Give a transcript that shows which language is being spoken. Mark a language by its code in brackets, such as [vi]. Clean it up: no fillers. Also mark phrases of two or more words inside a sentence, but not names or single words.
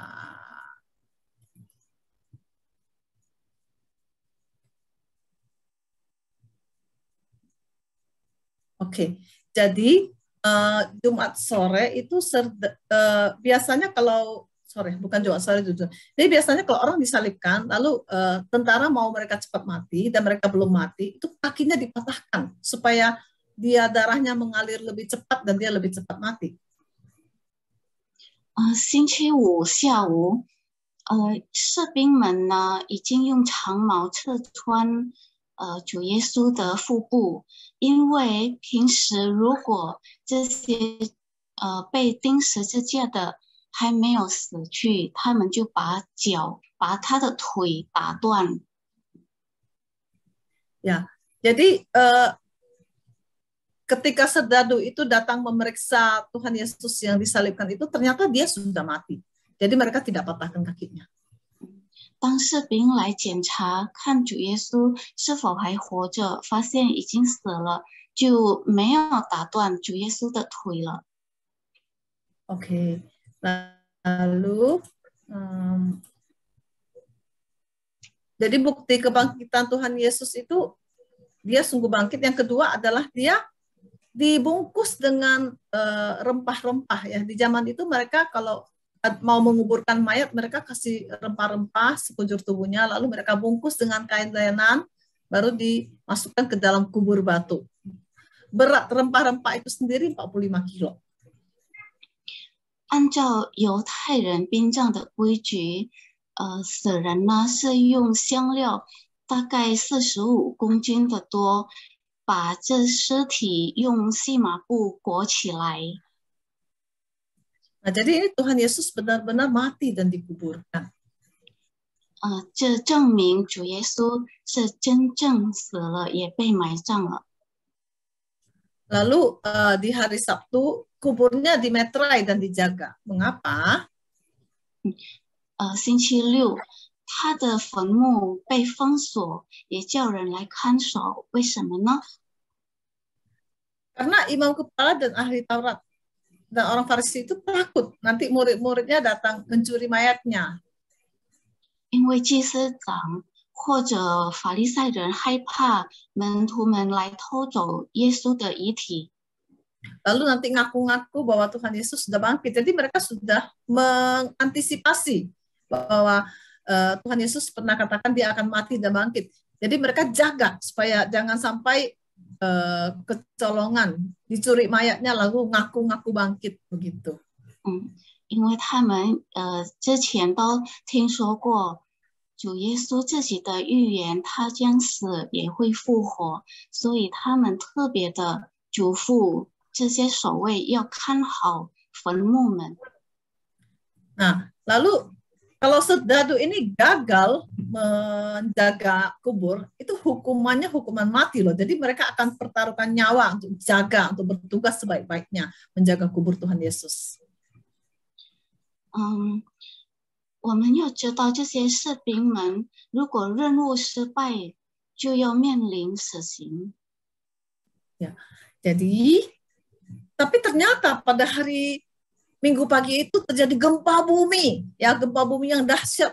[id] Oke, jadi Jumat sore itu biasanya kalau sore, bukan Jumat sore jujur. Jadi biasanya kalau orang disalibkan, lalu tentara mau mereka cepat mati dan mereka belum mati, itu kakinya dipatahkan supaya dia darahnya mengalir lebih cepat dan dia lebih cepat mati. [zh] 星期五下午，士兵们呢已经用长矛刺穿主耶稣的腹部，因为平时如果这些被钉十字架的还没有死去，他们就把他的腿打断。 [id] Ya, jadi ketika serdadu itu datang memeriksa Tuhan Yesus yang disalibkan itu, ternyata dia sudah mati. Jadi mereka tidak patahkan kakinya. [zh] 当士兵来检查看主耶稣是否还活着，发现已经死了，就没有打断主耶稣的腿了。 [id] Oke, lalu jadi bukti kebangkitan Tuhan Yesus itu dia sungguh bangkit. Yang kedua adalah dia dibungkus dengan rempah-rempah ya. Di zaman itu mereka kalau mau menguburkan mayat, mereka kasih rempah-rempah sekujur tubuhnya, lalu mereka bungkus dengan kain lenan, baru dimasukkan ke dalam kubur batu. Berat rempah-rempah itu sendiri 45 kilo. [zh] 按照犹太人殡葬的规矩，死人呢是用香料大概45公斤的多，把这尸体用细麻布裹起来。 [id] Nah, jadi ini Tuhan Yesus benar-benar mati dan dikuburkan. [zh] 这证明主耶稣是真正死了，也被埋葬了。 [id] Lalu di hari Sabtu kuburnya dimeterai dan dijaga. Mengapa? [zh] 星期六，他的坟墓被封锁，也叫人来看守。为什么呢？ [id] Karena imam kepala dan ahli Taurat dan orang Farisi itu takut nanti murid-muridnya datang mencuri mayatnya. [zh] 因为祭司长或者法利赛人害怕门徒们来偷走耶稣的遗体。 [id] Lalu nanti ngaku-ngaku bahwa Tuhan Yesus sudah bangkit. Jadi mereka sudah mengantisipasi bahwa Tuhan Yesus pernah katakan dia akan mati dan bangkit. Jadi mereka jaga supaya jangan sampai kecolongan, dicuri mayatnya lalu ngaku-ngaku bangkit begitu. [zh] 因为他们之前都听说过主耶稣自己的预言，他将死也会复活，所以他们特别的嘱咐这些守卫要看好坟墓们。 [id] Nah, lalu kalau serdadu ini gagal menjaga kubur, itu hukumannya hukuman mati loh. Jadi mereka akan pertaruhkan nyawa untuk jaga, untuk bertugas sebaik-baiknya menjaga kubur Tuhan Yesus. [zh] 我们要知道这些士兵们如果任务失败，就要面临死刑。 [id] Ya, jadi tapi ternyata pada hari Minggu pagi itu terjadi gempa bumi, ya gempa bumi yang dahsyat.